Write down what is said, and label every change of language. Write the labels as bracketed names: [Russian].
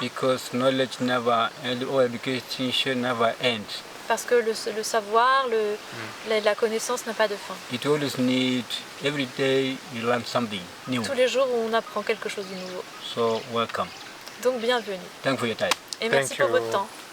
[English] Because knowledge never and or education should never end. [French] Parce que le savoir, la connaissance n'a pas de fin. [English] It always need every day you learn something new. [French] Tous les jours, on apprend quelque chose de nouveau. [English] So welcome. [French] Donc bienvenue. [English] Thank you for your time. [French] Et merci pour votre temps.